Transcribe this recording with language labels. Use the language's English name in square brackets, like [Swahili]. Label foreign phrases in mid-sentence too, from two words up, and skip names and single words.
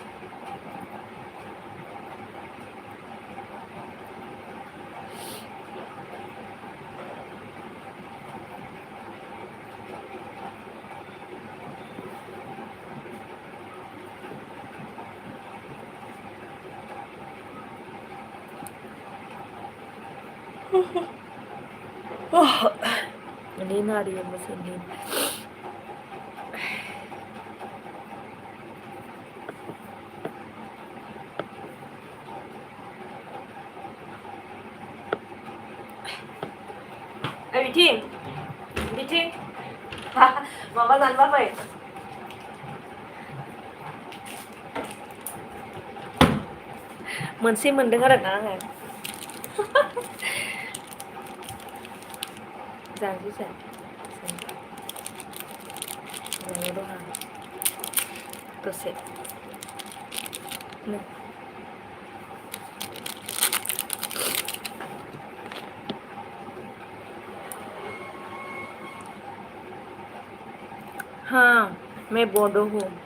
[Hindi] नींद आ रही है मुझे, नींद। [Bodo] बिथिं बिथिं माबा दानबाय मोनसे मोनदों आरो ना आङो। जानोसै जानो दं आं दसे। [Hindi] हाँ, मैं बोडो हूँ।